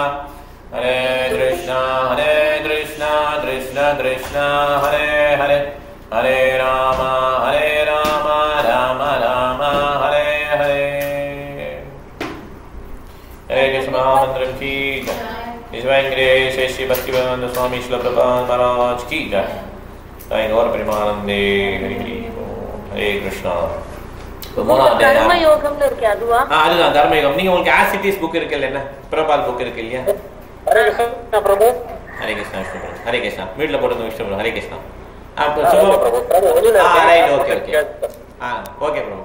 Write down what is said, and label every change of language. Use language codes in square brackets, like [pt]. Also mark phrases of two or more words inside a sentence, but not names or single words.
[sa] हरे कृष्ण कृष्ण कृष्ण हरे हरे हरे राम राम राम हरे हरे. [hi] हरे कृष्ण मंत्र की जय. [en] His Divine Grace Shri Bhaktivedanta Swami Srila Prabhupada Maharaj [hi] की जय. [sa] जय गौर प्रेमानन्दे। हरे कृष्ण. [ta] தர்ம யோகம்னு இருக்கு அதுவா? அதுதான் தர்ம யோகம். நீங்க உங்களுக்கு ஆசிட்டிஸ் புக் இருக்குல்ல, என்ன பிரபால் புக் இருக்கு இல்லையா? ஹரே கிருஷ்ணா பிரபு. ஹரே கிருஷ்ணா பிரபு. ஹரே கிருஷ்ணா. மீட்ல போடுங்க விஷ்ணு பிரபு. ஹரே கிருஷ்ணா. அப்ப சுபா ரைட் ஓகே ஓகே ஓகே பிரபு.